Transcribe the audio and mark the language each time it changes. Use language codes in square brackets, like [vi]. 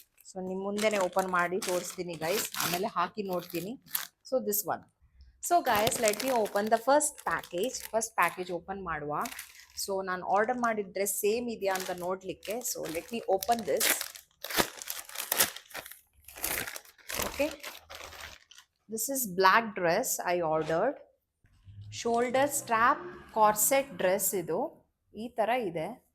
[kn] So ನಿಮ್ಮ ಮುಂದೆನೆ open ಮಾಡಿ ತೋರಿಸ್ತೀನಿ ಗೈಸ್, ಆಮೇಲೆ ಹಾಕಿ ನೋಡ್ತೀನಿ. [en] So this one. So guys, let me open the first package [kn] open ಮಾಡುವ. ಸೊ ನಾನು ಆರ್ಡರ್ ಮಾಡಿದ ಡ್ರೆಸ್ ಸೇಮ್ ಇದೆಯಾ ಅಂತ ನೋಡಲಿಕ್ಕೆ. [en] So let me open this. Okay, this is black dress I ordered. [kn] Shoulder strap corset dress ಇದು ಈ ತರ ಇದೆ.